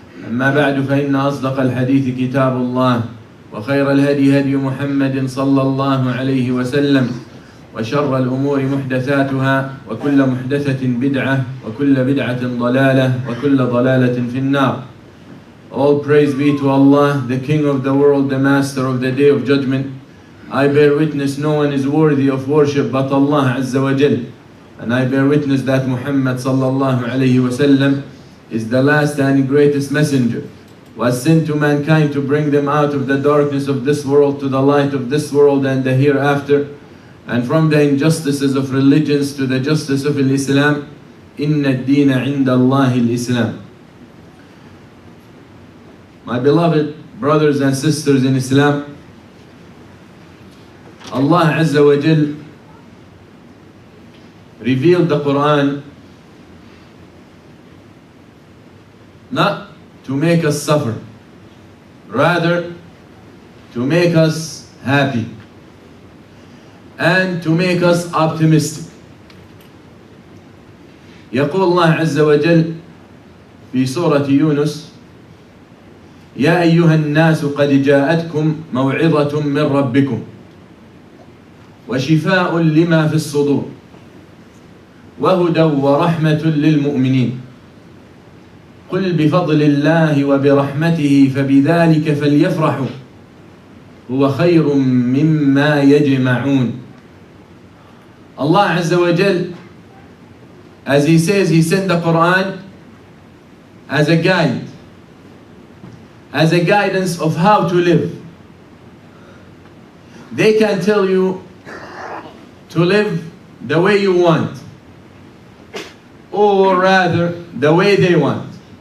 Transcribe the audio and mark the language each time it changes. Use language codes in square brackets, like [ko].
[ar] أما بعد فإن أصدق الحديث كتاب الله وخير الهدي هدي محمد صلى الله عليه وسلم وشر الأمور محدثاتها وكل محدثة بدعة وكل بدعة ضلالة وكل ضلالة في النار. [en] All praise be to Allah, the King of the world, the Master of the Day of Judgment. I bear witness no one is worthy of worship but Allah Azza wa Jal. And I bear witness that Muhammad sallallahu alayhi wa sallam is the last and greatest messenger, was sent to mankind to bring them out of the darkness of this world to the light of this world and the hereafter, and from the injustices of religions to the justice of Islam. [ar] Inna ad-deena inda Allah al-Islam. [en] My beloved brothers and sisters in Islam, Allah Azza wa Jal revealed the Quran not to make us suffer, rather to make us happy and to make us optimistic. [ar] يقول الله عز وجل في سورة يونس: يا أيها الناس قد جاءتكم موعظة من ربكم وشفاء لما في الصدور وهدى ورحمة للمؤمنين قل بفضل الله وبرحمته فبذلك فليفرحوا هو خير مما يجمعون. [en] Allah Azza wa Jal, as He says, He sent the Quran as a guide, as a guidance of how to live. They can tell you to live the way you want, or rather the way they want.